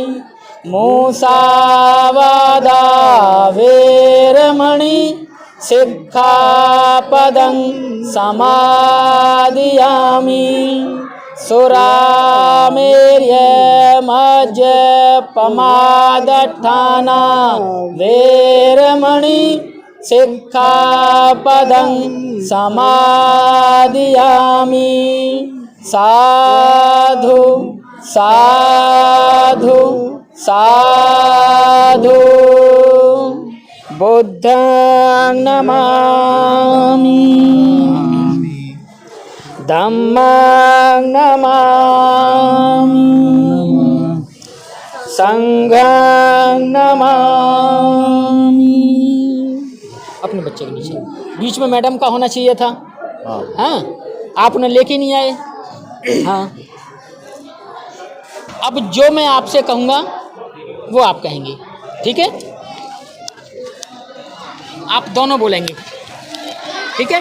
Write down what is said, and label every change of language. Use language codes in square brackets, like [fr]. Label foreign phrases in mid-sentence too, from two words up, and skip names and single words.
[pi] मूसावादा वेरमणि सिक्खापदं समादियामि, सुरामेर्यमज्यपमादठाना वेरमणि सिक्खापदं समादियामि। साधु साधु साधु। बुद्धं नमामि, धम्मं नमामि, संघं नमामि। [hi] अपने बच्चे के नीचे बीच में मैडम का होना चाहिए था। हाँ, आपने लेके नहीं आए। हाँ, अब जो मैं आपसे कहूँगा वो आप कहेंगे, ठीक है। आप दोनों बोलेंगे, ठीक है।